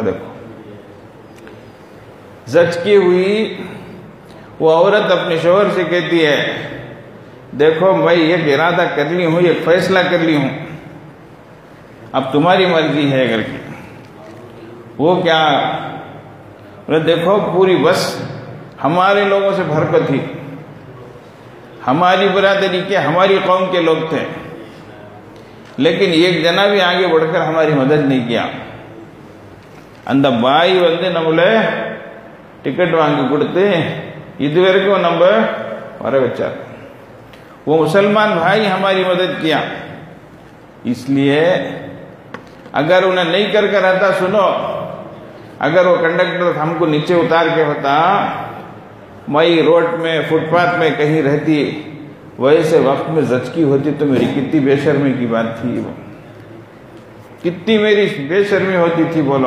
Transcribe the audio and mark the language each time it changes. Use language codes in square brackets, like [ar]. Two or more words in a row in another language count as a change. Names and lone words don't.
[ur] دیکھو، زچگی ہوئی، وہ عورت اپنے شوہر سے کہتی ہے، دیکھو میں ایک ارادہ کر لی ہوں، ایک فیصلہ کر لی ہوں، اب تمہاری مرضی ہے اگر کی۔ وہ کیا، دیکھو پوری بس ہمارے لوگوں سے بھرپور تھی، ہماری برادری کے، ہماری قوم کے لوگ تھے، لیکن ایک جنا بھی آگے بڑھ کر ہماری مدد نہیں کیا۔ [ta] அந்த பாய் நம்மளை டிக்கெட் வாங்கி கொடுத்து இதுவரைக்கும் நம்ம வர வச்சார்। [ur] وہ مسلمان بھائی ہماری مدد کیا، اس لیے اگر انہیں نہیں کر کے رہتا، سنو، اگر وہ کنڈکٹر ہم کو نیچے اتار کے ہوتا، میں روڈ میں، فٹ پاتھ میں کہیں رہتی، ویسے وقت میں زچگی ہوتی تو میری کتنی بے شرمی کی بات تھی، وہ کتنی میری بے شرمی ہوتی تھی، بولو۔